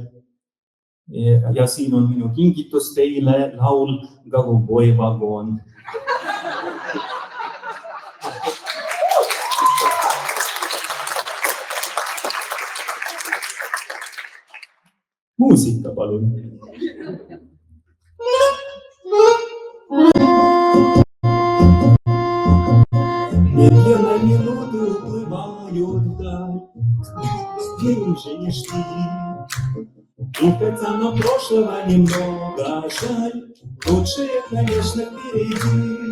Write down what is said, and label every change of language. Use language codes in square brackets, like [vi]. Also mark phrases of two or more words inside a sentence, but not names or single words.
[et] Ja siin on minu kingitus teile laul Goluboi vagon. Muusika, palun. [ru] Медленно минуты уплывают вдаль, где уже не шли. И хотя нам прошлого немного жаль, лучшее, конечно, впереди.